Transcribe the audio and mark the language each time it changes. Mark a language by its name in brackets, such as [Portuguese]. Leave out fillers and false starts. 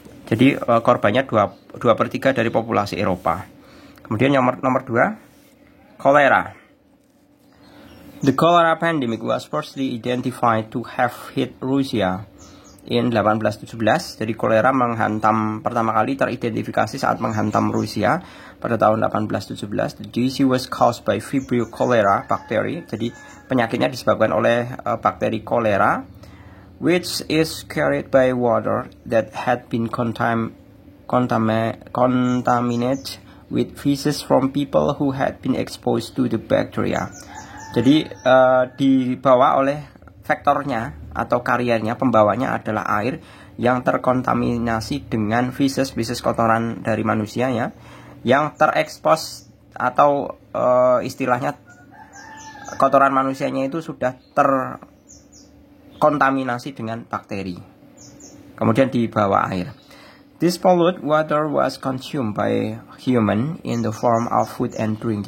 [Indonesian] Jadi korbannya 2/3 dari populasi Eropa. Kemudian yang nomor 2, kolera. [English] The cholera pandemic was firstly identified to have hit Russia in 1817. [Indonesian] Jadi kolera pertama kali teridentifikasi saat menghantam Rusia pada tahun 1817. [English] The disease was caused by Vibrio cholera bakteri. [Indonesian] Jadi penyakitnya disebabkan oleh bakteri kolera, [English] which is carried by water that had been contaminated with feces from people who had been exposed to the bacteria. [Indonesian] Jadi dibawa oleh vektornya atau kariernya, pembawanya adalah air yang terkontaminasi dengan feces kotoran dari manusia ya, yang terekspos atau istilahnya kotoran manusianya itu sudah terkontaminasi dengan bakteri. Kemudian dibawa air. [English] This polluted water was consumed by human in the form of food and drink.